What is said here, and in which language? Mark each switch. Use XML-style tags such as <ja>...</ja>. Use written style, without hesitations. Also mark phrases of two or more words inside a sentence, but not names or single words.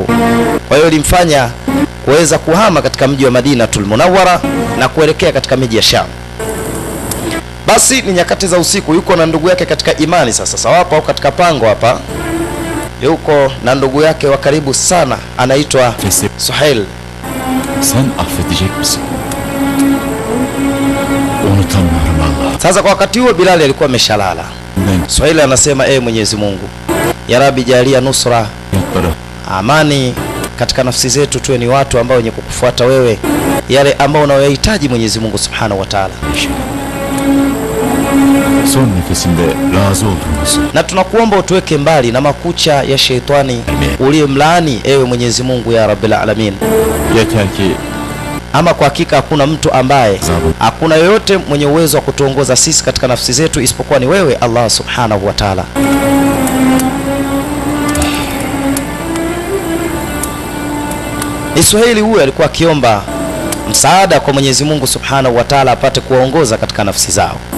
<sw>Kwa hiyo ilimfanya kuweza kuhama katika mji wa</sw> <ar>Madinatul Munawwara</ar> <sw>na kuelekea katika miji ya Sham. Basi ni nyakati za usiku, yuko na ndugu yake katika imani. Sasa wapo au katika pango hapa, yuko na ndugu yake wa karibu sana anaitwa Suhail.</sw> <tr>Sen affedecek misin?</tr> <ar>Unutamıyorum Allah.</ar> <sw>Sasa kwa wakati huo Bilal alikuwa ameshalala. Suhail anasema Mwenyezi Mungu,</sw> <ar>ya Rabbi</ar> <sw>jalia nusra, amani katika nafsi zetu, tuwe ni watu ambao wenye kukufuata wewe, yale ambao unayohitaji Mwenyezi Mungu</sw> <ar>Subhanahu wa Ta'ala.</ar> <tr>Son nefesinde razı olduğumuzu.</tr> <sw>Na tunakuomba utuweke mbali na makucha ya sheitani uliyemlaani ewe Mwenyezi Mungu</sw> <ar>ya Rabbil Alamin.</ar> <tr>Yeter ki</tr> <sw>ama kwa hakika hakuna mtu ambaye, hakuna yoyote mwenye uwezo wa kutuongoza sisi katika nafsi zetu isipokuwa ni wewe</sw> <ar>Allah Subhanahu wa Ta'ala.</ar> <sw>Israeli huyu alikuwa akiomba msaada kwa Mwenyezi Mungu</sw> <ar>Subhanahu wa Ta'ala</ar> <sw>apate kuwaongoza katika nafsi zao.</sw>